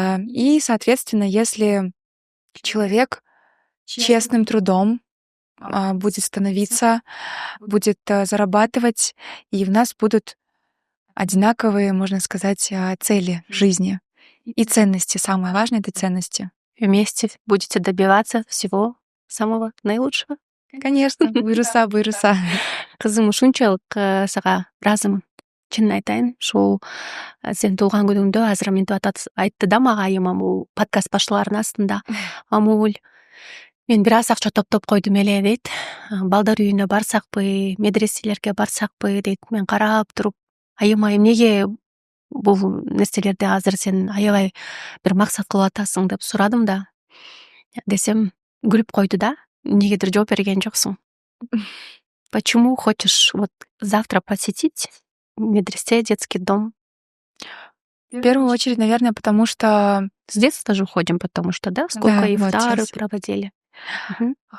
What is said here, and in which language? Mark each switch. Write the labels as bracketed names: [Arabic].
[Russian] И, соответственно, если человек честным трудом будет становиться, будет зарабатывать, и в нас будут одинаковые, можно сказать, цели в жизни и ценности. Самое важное — это ценности. Вместе будете добиваться всего самого наилучшего. [Kyrgyz] Конечно, буйруса, буйруса. Кызым, ушунчалык сага ыраазымын. Чынын айтайын, ушул сенин туулган күнүңдө азыр мынтип айтты да мага айымам бул подкаст башчыларынын астында. Амуль, мен бир аз акча топтоп койдум эле дейт. Балдар үйүнө барсакпы, медреселерге барсакпы дейт. Мен карап туруп, айым эмнеге бул нерселерди азыр сен аябай бир максат кылып атасың деп сурадым да. Десем, күлүп койду да. Эмнегедир жооп берген жоксуң. [Russian] Почему хочешь вот завтра посетить медресе, детский дом? В первую очередь, наверное, потому что С детства же ходим, потому что, да, сколько Да, вот ифтары щас. проводили. Мгм.